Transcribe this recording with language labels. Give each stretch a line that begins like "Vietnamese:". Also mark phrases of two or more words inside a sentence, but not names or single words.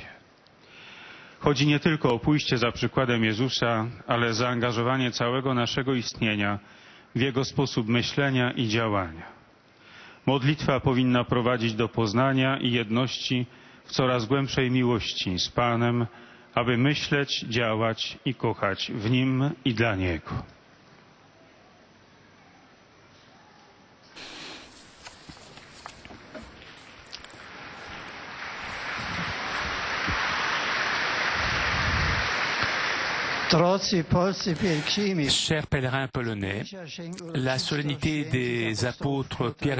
Polish: Chodzi nie tylko o pójście za przykładem Jezusa, ale zaangażowanie całego naszego istnienia w Jego sposób myślenia i działania. Modlitwa powinna prowadzić do poznania i jedności w coraz głębszej miłości z Panem, aby myśleć, działać i kochać w Nim i dla Niego.
French: Chers pèlerins polonais, la solennité des apôtres Pierre et